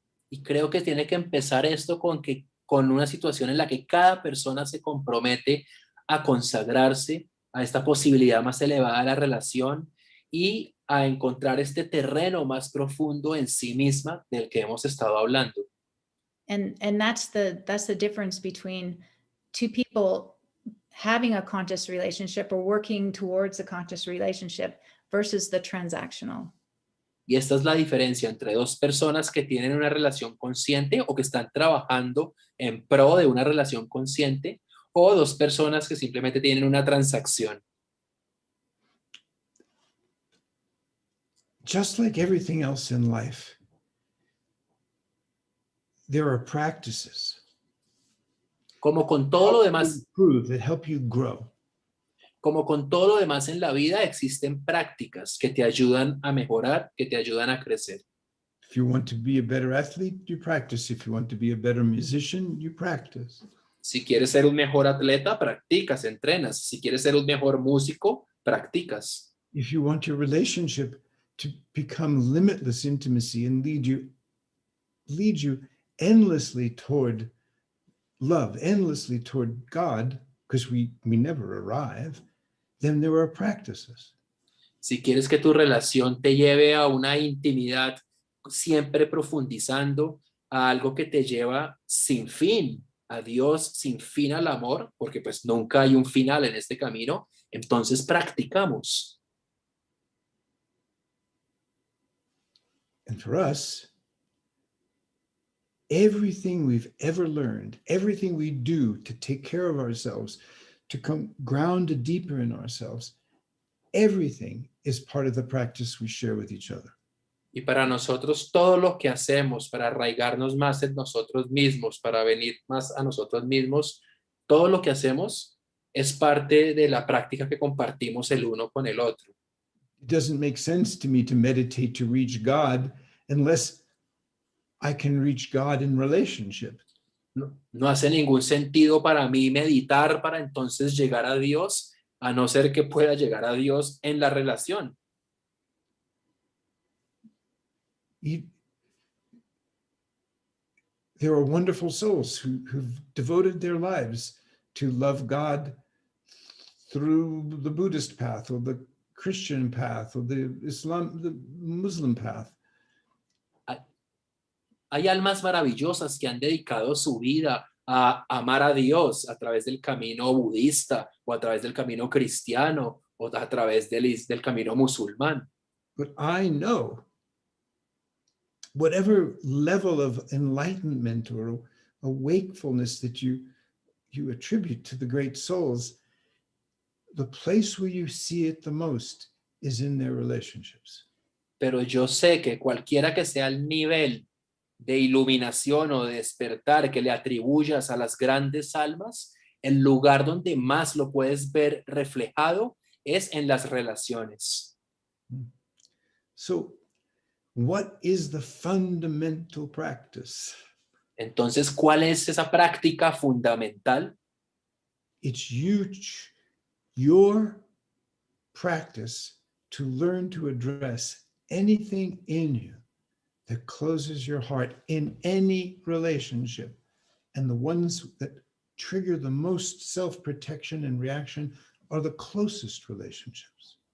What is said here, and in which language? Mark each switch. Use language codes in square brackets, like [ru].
[es] Y creo que tiene que empezar esto con una situación en la que cada persona se compromete a consagrarse a esta posibilidad más elevada de la relación y a encontrar este terreno más profundo en sí misma del que hemos estado hablando. [en] And that's the difference between two people having a conscious relationship or working towards a conscious relationship versus the transactional. [es] Y esta es la diferencia entre dos personas que tienen una relación consciente o que están trabajando en pro de una relación consciente o dos personas que simplemente tienen una transacción. [en] Just like everything else in life, there are practices [es] Como con todo lo demás, [en] that help you grow. [es] como con todo lo demás en la vida, existen prácticas que te ayudan a mejorar, que te ayudan a crecer. [en] If you want to be a better athlete, you practice. If you want to be a better musician, you practice. [es] Si quieres ser un mejor atleta, practicas, entrenas. Si quieres ser un mejor músico, practicas. [en] If you want your relationship to become limitless intimacy and lead you endlessly toward love, endlessly toward God, because we never arrive, then there are practices. [es] Si quieres que tu relación te lleve a una intimidad siempre profundizando, a algo que te lleva sin fin a Dios, sin fin al amor, porque pues nunca hay un final en este camino, entonces practicamos. [en] And for us, everything we've ever learned, everything we do to take care of ourselves, to come ground deeper in ourselves, everything is part of the practice we share with each other. [es] Y para nosotros todo lo que hacemos para arraigarnos más en nosotros mismos, para venir más a nosotros mismos, todo lo que hacemos es parte de la práctica que compartimos el uno con el otro. [en] It doesn't make sense to me to meditate to reach God unless I can reach God in relationship. [es] No hace ningún sentido para mí meditar para entonces llegar a Dios, a no ser que pueda llegar a Dios en la relación. [en] There are wonderful souls who've devoted their lives to love God through the Buddhist path or the Christian path or the Muslim path. [es] Hay almas maravillosas que han dedicado su vida a amar a Dios a través del camino budista o a través del camino cristiano o a través del camino musulmán. [en] But I know whatever level of enlightenment or a wakefulness that you attribute to the great souls, the place where you see it the most is in their relationships. [es] Pero yo sé que cualquiera que sea el nivel de iluminación o de despertar que le atribuyas a las grandes almas, el lugar donde más lo puedes ver reflejado es en las relaciones. [en] So, what is the fundamental practice? [es] Entonces, ¿cuál es esa práctica fundamental? [en] It's your practice to learn to address anything in you that closes your heart in any relationship. And the ones that trigger the most self-protection and reaction are the closest relationships.